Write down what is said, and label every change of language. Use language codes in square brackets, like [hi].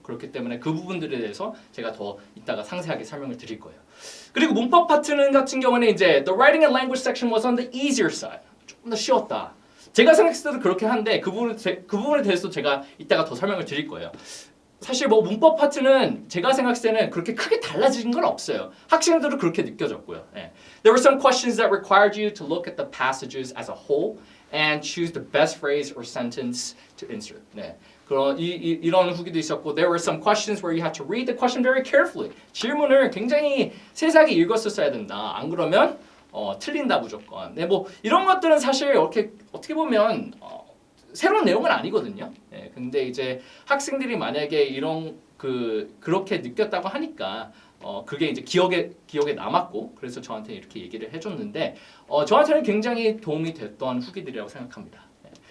[ko] 그렇기 때문에 그 부분들에 대해서 제가 더 이따가 상세하게 설명을 드릴 거예요. 그리고 문법 파트는 같은 경우는 이제 [en] the writing and language section was on the easier side. [ko] 조금 더 쉬웠다. 제가 생각했을 때도 그렇게 한데 그 부분에 대해서 제가 이따가 더 설명을 드릴 거예요. 사실 뭐 문법 파트는 제가 생각했을 때는 그렇게 크게 달라진 건 없어요. 학생들도 그렇게 느껴졌고요. 네. [en] There were some questions that required you to look at the passages as a whole and choose the best phrase or sentence to insert. [ko] 네. 그런 이런 후기도 있었고, [en] there were some questions where you had to read the question very carefully. [ko] 질문을 굉장히 세세하게 읽었었어야 된다. 안 그러면 틀린다 무조건. 네, 뭐 이런 것들은 사실 이렇게 어떻게 보면 새로운 내용은 아니거든요. 네, 근데 이제 학생들이 만약에 이런 그렇게 느꼈다고 하니까 그게 이제 기억에 남았고 그래서 저한테 이렇게 얘기를 해줬는데 저한테는 굉장히 도움이 됐던 후기들이라고 생각합니다. 네.